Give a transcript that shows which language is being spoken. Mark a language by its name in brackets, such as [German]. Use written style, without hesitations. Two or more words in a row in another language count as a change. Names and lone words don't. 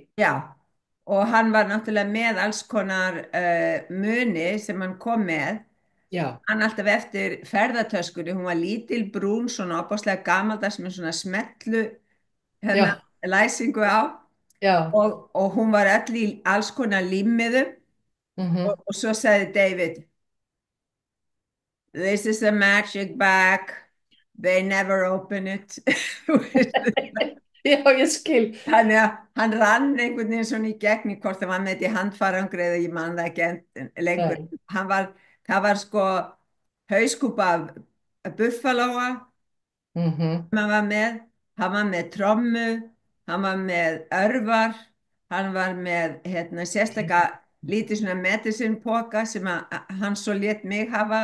[Icelandic] Já, og hann var náttúrulega með alls konar muni sem hann kom með. Já, Hann alltaf eftir ferðartöskunni, hún var lítil brún, svona opáslega gamaldags með svona smetlu hérna, já, læsingu á já. og hún var öll í alls konar límmiðum Mhm. og svo sagði [English] David, This is a magic bag, they never open it. [Icelandic] Þú veist. Já, ég skil. Þannig að hann rann einhvern veginn svona í gegn í hvort það var með þetta í handfarangri eða ég man það ekki lengur. Nei. Það var sko hauskúpa af buffalóa Mhm. sem hann var með trommu, hann var með örvar, hann var með sérstaklega lítið svona medicine poka sem hann svo lét mig hafa